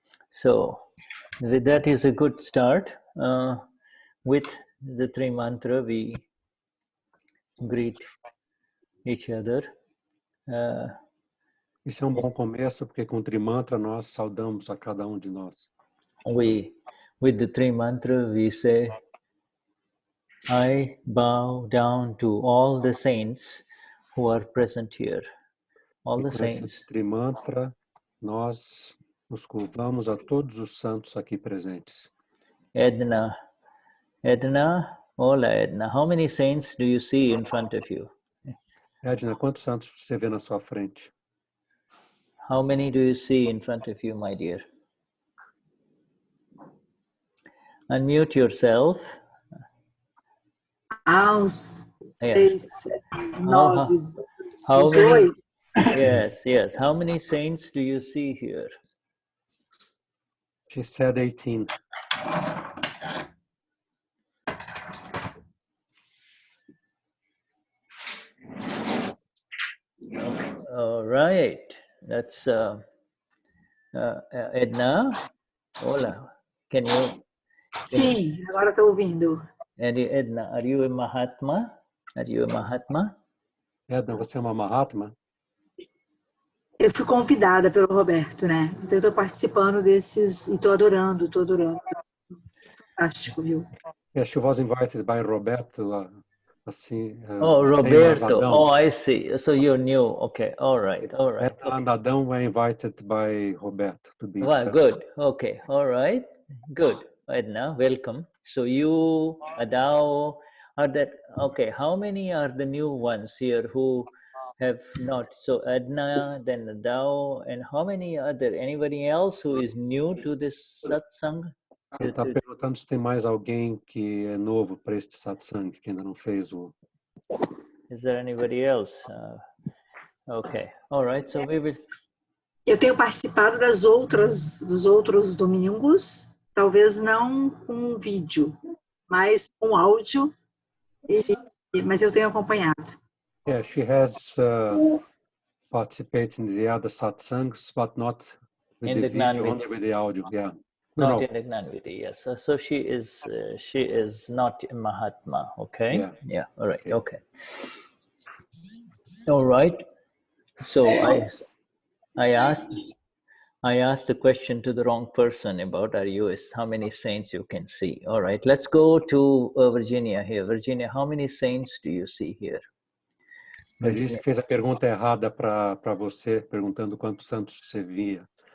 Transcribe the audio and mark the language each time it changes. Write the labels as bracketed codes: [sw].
[en] So, with that is a good start. With the three mantra, we greet each other. [pt] Isso é um bom começo, porque com o Trimantra nós saudamos a cada um de nós. [en] With the three mantra, we say, I bow down to all the saints who are present here. All the saints. [pt] Esse Trimantra, nós nos curvamos a todos os santos aqui presentes. [es] Edna, hola Edna. [en] How many saints do you see in front of you? [pt] Edna, quantos santos você vê na sua frente? [en] How many do you see in front of you, my dear? Unmute yourself. [pt] Aos [en] Yes. 9, How many? 18. Yes. How many saints do you see here? She said 18. Okay. All right. That's Edna. [es] Hola. [en] Can you? [pt] Sim, agora estou ouvindo. [en] Edna, are you a Mahatma? [pt] Edna, você é uma Mahatma? Eu fui convidada pelo Roberto, né? Então eu estou participando desses e estou adorando. Fantástico, viu? [en] Yeah, she was invited by Roberto. [pt] Assim, [en] Roberto. Oh, I see. So you're new. Okay. All right. Edna and Adão were invited by Roberto to be. Well, good. Okay. All right. Good. Edna, welcome. So you, Adao, are that okay? How many are the new ones here who have not? So Edna, then Adao, and how many are there? Anybody else who is new to this satsang? [pt] Ele está perguntando se tem mais alguém que é novo para este satsang, que ainda não fez o... [en] Is there anybody else? Okay. All right. So we will... [pt] Eu tenho participado dos outros domingos, talvez não com vídeo, mas com áudio, mas eu tenho acompanhado. [en] Yeah, she has participated in the other satsangs, but not with the video, only with the audio. Yeah. Not in the Gnani, yes. So she is not a Mahatma, okay? Yeah. All right. Okay. All right. So I asked the question to the wrong person about how many saints you can see. All right. Let's go to Virginia here. Virginia, how many saints do you see here? [pt] Ele disse que fez a pergunta errada para você, perguntando quantos santos você via.